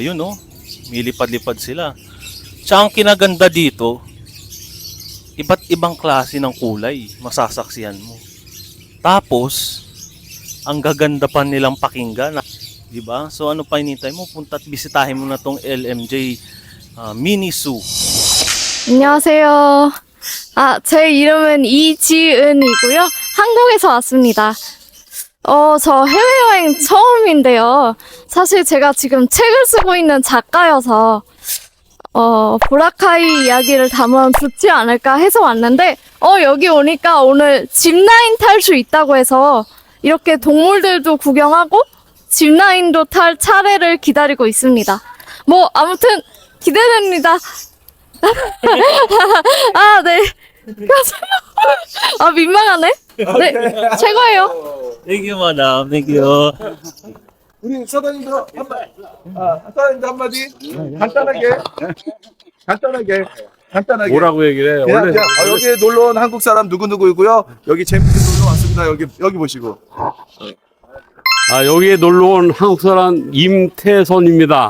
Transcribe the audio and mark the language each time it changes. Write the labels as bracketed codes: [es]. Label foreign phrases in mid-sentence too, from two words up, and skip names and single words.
[tl] Ayun oh, milipad-lipad sila. Tsaka ang kinaganda dito, iba't ibang klase ng kulay, masasaksihan mo. Tapos, ang gaganda pa nilang pakinggan, di ba? So ano pa hinihintay mo? Punta at bisitahin mo na tong LMJ Mini Zoo. [ko] 안녕하세요. 제 이름은 이지은이고요. 한국에서 왔습니다. 저 해외여행 처음인데요. 사실 제가 지금 책을 쓰고 있는 작가여서, 보라카이 이야기를 담으면 좋지 않을까 해서 왔는데, 여기 오니까 오늘 짚라인 탈 수 있다고 해서, 이렇게 동물들도 구경하고, 짚라인도 탈 차례를 기다리고 있습니다. 뭐, 아무튼, 기대됩니다. 네. 민망하네. 네, 최고예요. [en] Thank you, madam. Thank you. [ko] 우리 사장님도 사장님도 한마디 간단하게 뭐라고 얘기를 해? 그냥, 원래 여기 놀러 온 한국 사람 누구누구이고요. 여기 재밌게 놀러 왔습니다. 여기 보시고. 여기에 놀러 온 한국 사람 임태선입니다.